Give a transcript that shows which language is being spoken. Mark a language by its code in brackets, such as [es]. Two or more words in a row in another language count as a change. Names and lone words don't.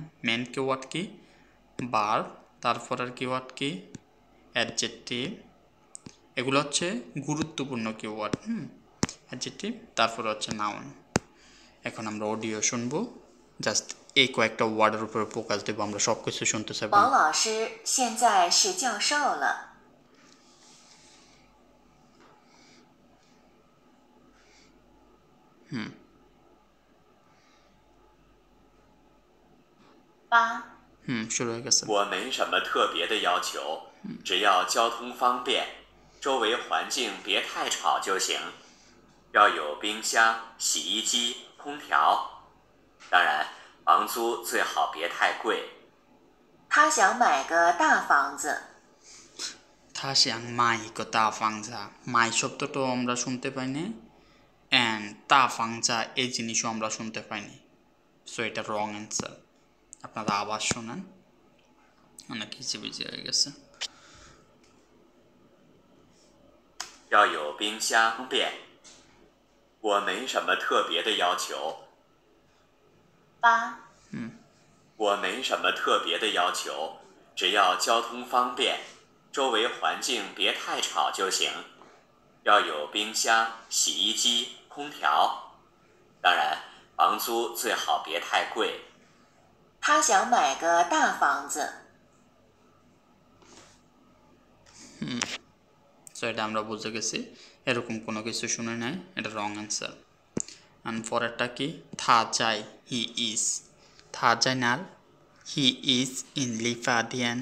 [en] main keyword [bn] কি বার, তারপর আর কিওয়ার্ড কি অ্যাডজেক্টিভ, এগুলো হচ্ছে গুরুত্বপূর্ণ কিওয়ার্ড। অ্যাডজেক্টিভ, তারপর হচ্ছে নাউন। এখন আমরা অডিও শুনবো, জাস্ট এই কয়েকটা ওয়ার্ডের উপরে ফোকাস দেবো, আমরা সব কিছু শুনতে চাইবো। [zh] 王老师现在是教授了。八。 [bn] শুরু হয়ে গেছে। [zh] 我没什么特别的要求，只要交通方便，周围环境别太吵就行。要有冰箱、洗衣机、空调，当然房租最好别太贵。他想买个大房子。他想买个大房子, [bn] মাই শব্দটাও আমরা শুনতে পাইনি, অ্যান্ড [zh] 大房子 [bn] এই জিনিসও আমরা শুনতে পাইনি। সো এটা [en] wrong answer. [bn] আপনারা আবার শোনান, অনেক হিচিবিচি হয়ে গেছে। [zh] 要有冰箱方便，我没什么特别的要求。八。我没什么特别的要求，只要交通方便，周围环境别太吵就行。要有冰箱、洗衣机、空调，当然房租最好别太贵。他想买个大房子。 [bn] সো এটা আমরা বুঝে গেছি, এরকম কোনো কিছু শুনে নাই, এটা [en] wrong answer. [bn] অ্যান্ড পরেরটা কি, [zh] 他在 [en] he is, [zh] 他在哪儿 [en] he is in [bn] লিফাদিয়ান।